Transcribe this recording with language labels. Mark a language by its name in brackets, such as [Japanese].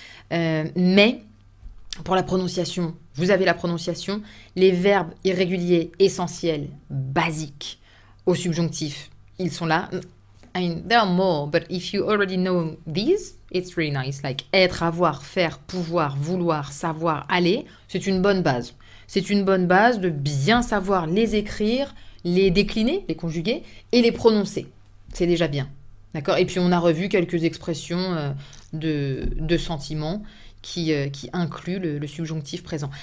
[French] Mais, pour la prononciation, vous avez la prononciation. Les verbes irréguliers essentiels, basiques, au subjonctif, ils sont là. [English] I mean, there are more, but if you already know these, it's really nice. [French] Like être, avoir, faire, pouvoir, vouloir, savoir, aller, c'est une bonne base. C'est une bonne base de bien savoir les écrire, les décliner, les conjuguer et les prononcer. C'est déjà bien. D'accord ? Et puis on a revu quelques expressions de sentiments qui incluent le subjonctif présent.